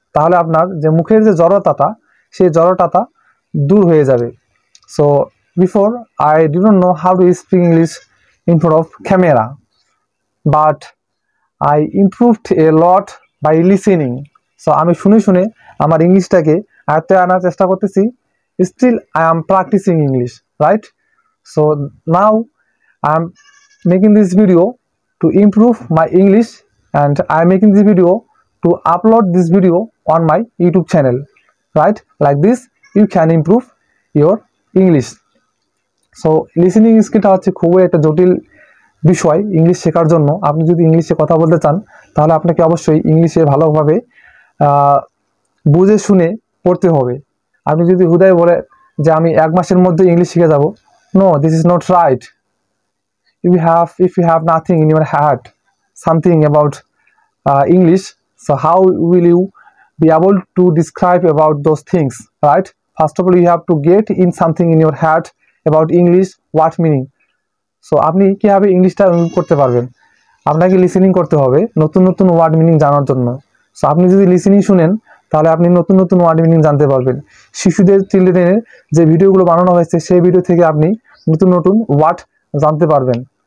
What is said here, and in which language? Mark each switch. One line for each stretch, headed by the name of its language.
Bangla: তাহলে আপনার যে মুখের যে জড়তাটা, সেই জড়তাটা দূর হয়ে যাবে।
English: So before I didn't know how to speak English in front of camera, but I improved a lot by listening.
Bangla: So আমি শুনে শুনে আমার ইংলিশটাকে আয়ত্তে আনার চেষ্টা করতেছি।
English: Still I am practicing English, right? So now I am making this video to improve my English, and I am making this video to upload this video on my YouTube channel, right? Like this you can improve your English.
Bangla: So listening স্কিলটা হচ্ছে খুবই একটা জটিল বিষয় English শেখার জন্য। আপনি যদি ইংলিশে কথা বলতে চান তাহলে আপনাকে অবশ্যই ইংলিশে ভালোভাবে বুঝে শুনে পড়তে হবে। আপনি যদি হুদায় বলে যে আমি 1 মাসের মধ্যে ইংলিশ শিখে যাব,
English: No, this is not right. if you have nothing in your head, something about English, so how will you be able to describe about those things, right? First of all, you have to get in something in your head about English, what meaning.
Bangla: So আপনি কীভাবে ইংলিশটা improve করতে পারবেন? আপনাকে listening করতে হবে নতুন নতুন ওয়ার্ড মিনিং জানার জন্য। সো আপনি যদি লিসেনিং শুনেন তাহলে আপনি নতুন নতুন ওয়ার্ড মিনিং জানতে পারবেন। শিশুদের চিলড্রেনের যে ভিডিওগুলো বানানো হয়েছে সেই ভিডিও থেকে আপনি নতুন নতুন ওয়ার্ড জানতে পারবেন।